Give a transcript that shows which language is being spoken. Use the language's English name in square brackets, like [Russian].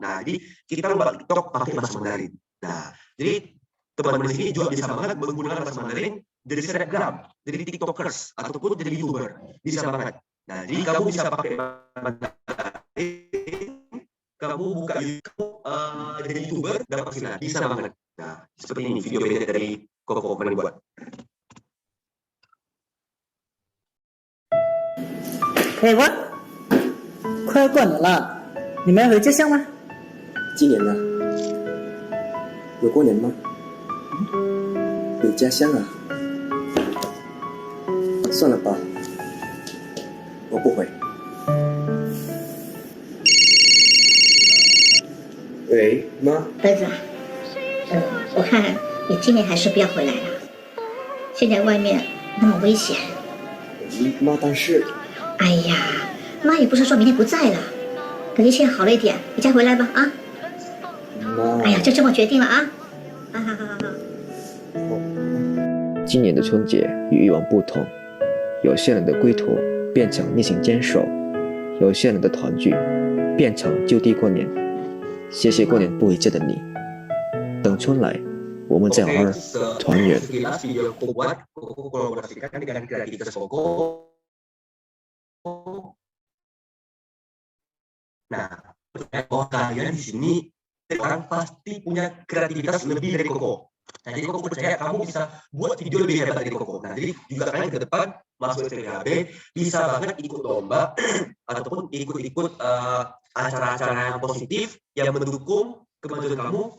[Indonesian] Nah, jadi kita lomba TikTok pakai bahasa Mandarin. Nah, jadi teman-teman di sini juga bisa banget menggunakan bahasa Mandarin jadi selebgram, jadi TikTokers ataupun jadi YouTuber. Bisa banget. Nah, jadi kamu bisa pakai Mandarin, kamu buka YouTube jadi YouTuber dapat penghasilan. Bisa banget. Nah, seperti ini video pendek dari Koko kemarin buat. [Chinese] 哎，我快要过年了，你们要回家乡吗？今年呢？有过年吗？有家乡啊？算了吧，我不回。喂，妈。儿子，我看你今年还是不要回来了，现在外面那么危险。妈，但是…… 哎呀，妈也不是说明天不在了，等疫情好了一点，你再回来吧啊。妈。哎呀，就这么决定了啊。好。今年的春节与以往不同，有些人的归途变成逆行坚守，有些人的团聚变成就地过年。谢谢过年不回家的你，等春来，我们再好好团圆。 [Indonesian] Sekilas video aku buat, aku kolaborasikan dengan kreativitas Koko. Nah, kalian di sini orang pasti punya kreativitas lebih dari Koko. Nah, jadi Koko percaya kamu bisa buat video lebih hebat dari Koko. Nah, jadi juga kalian ke depan masuk STBHB bisa banget ikut lomba ataupun ikut acara-acara yang positif yang mendukung kemajuan kamu.